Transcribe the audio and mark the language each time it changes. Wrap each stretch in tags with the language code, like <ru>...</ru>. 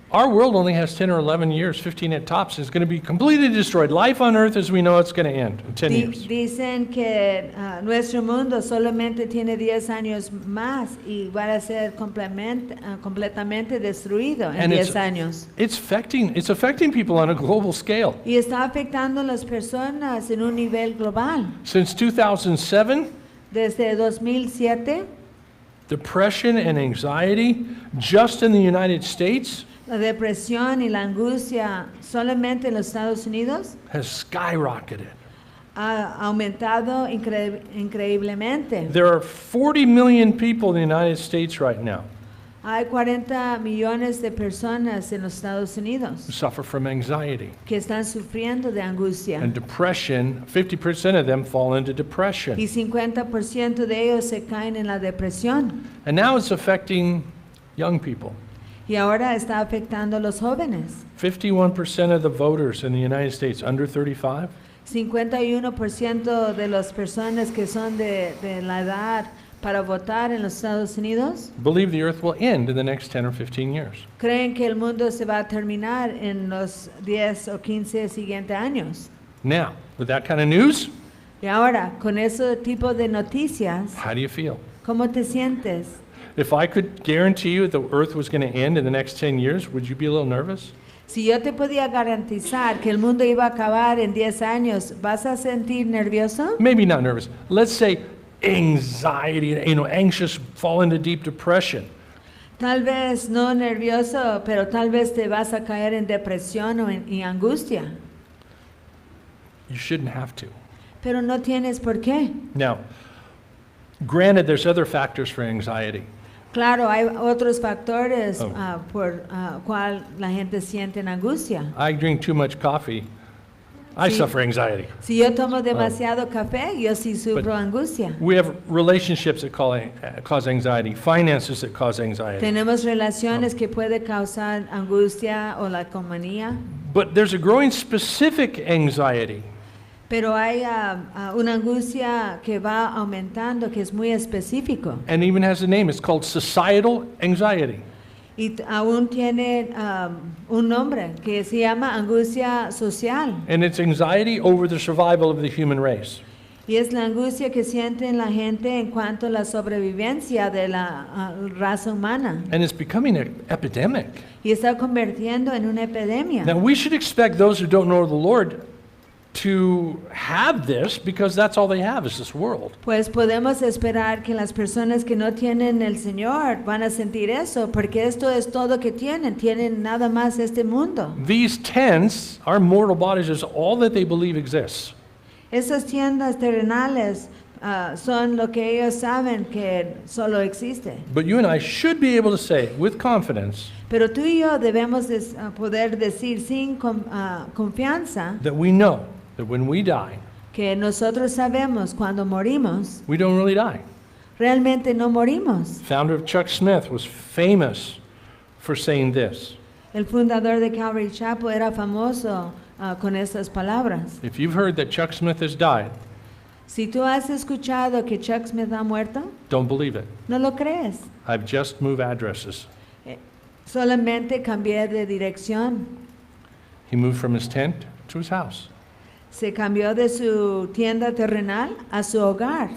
<en>our world only has 10 or 11 years, 15 at tops. It's going to be completely destroyed. Life on earth as we know it's going to end in 10 years.</en> <es>Dicen que nuestro mundo solamente tiene 10 años más y va a ser completamente destruido en</es> <en>And</en> <es>10 años.</es> <en>it's affecting people on a global scale.</en> <es>Y está afectando a las personas en un nivel global.</es> <en>Since 2007,</en> <es>Desde 2007,</es> <en>depression and anxiety just in the United States</en> <es>la depresión y la angustia solamente en los Estados Unidos</es> <en>has skyrocketed.</en> <es>ha aumentado increíblemente.</es> <en>There are 40 million people in the United States right now</en> <es>Hay 40 millones de personas en los Estados</es> <en>who</en> <es>Unidos</es> <en>suffer from anxiety</en> <es>que están sufriendo de angustia.</es> <en>and depression. 50% of them fall into depression.</en> <es>Y 50% de ellos se caen en la depresión.</es> <en>And now it's affecting young people.</en> <es>Y ahora está afectando a los jóvenes.</es> <en>51% of the voters in the United States under 35</en> <es>51% de las personas que son de la edad para votar en los Estados Unidos</es> <en>believe the earth will end in the next 10 or 15 years.</en> <es>creen que el mundo se va a terminar en los 10 o 15 siguientes años.</es> <en>Now, with that kind of news,</en> <es>Y ahora, con ese tipo de noticias,</es> <en>how do you feel?</en> <es>¿cómo te sientes?</es> <en>If I could guarantee you the earth was going to end in the next 10 years, would you be a little nervous?</en> <es>Si yo te podía garantizar que el mundo iba a acabar en 10 años, ¿vas a sentir nervioso?</es> <en>Maybe not nervous. Let's say anxiety, anxious, fall into deep depression.</en> <es>Tal vez no nervioso, pero tal vez te vas a caer en depresión o y angustia.</es> <en>You shouldn't have to.</en> <es>Pero no tienes por qué.</es> <en>Now, granted, there's other factors for anxiety.</en> <es>Claro, hay otros factores</es> <en>Oh.</en> <es>por cual la gente siente en angustia.</es> <en>I drink too much coffee. I</en> <es>Sí.</es> <en>suffer anxiety.</en> <es>Si yo tomo demasiado café, yo sí sufro angustia.</es> <en>We have relationships that cause anxiety, finances that cause anxiety.</en> <es>Tenemos relaciones que puede causar angustia o la economía,</es> <en>But there's a growing specific anxiety.</en> <es>pero hay una angustia que va aumentando, que es muy específico.</es> <en>And even has a name. It's called societal anxiety.</en> <es>Y aún tiene un nombre que se llama angustia social.</es> <en>And it's anxiety over the survival of the human race.</en> <es>Y es la angustia que sienten la gente en cuanto a la sobrevivencia de la raza humana.</es> <en>And it's becoming an epidemic.</en> <es>Y está convirtiendo en una epidemia.</es> <en>Now, we should expect those who don't know the Lord to have this because that's all they have is this world.</en> <es>Pues podemos esperar que las personas que no tienen el Señor van a sentir eso, porque esto es todo que tienen nada más este mundo.</es> <en>These tents, our mortal bodies, is all that they believe exists.</en> <es>Esas tiendas terrenales son lo que ellos saben que solo existe.</es> <en>But you and I should be able to say with confidence</en> <es>Pero tú y yo debemos poder decir sin confianza</es> <en>that we know that when we die,</en> <es>que nosotros sabemos cuando morimos,</es> <en>we don't really die.</en> <es>realmente no morimos.</es> <en>Founder of Chuck Smith was famous for saying this.</en> <es>El fundador de Calvary Chapel era famoso con estas palabras.</es> <en>If you've heard that Chuck Smith has died,</en> <es>Si tú has escuchado que Chuck Smith ha muerto,</es> <en>don't believe it.</en> <es>no lo crees.</es> <en>I've just moved addresses.</en> <es>Solamente cambié de dirección.</es> <en>He moved from his tent to his house,</en> <es>Se cambió de su tienda terrenal a su hogar,</es>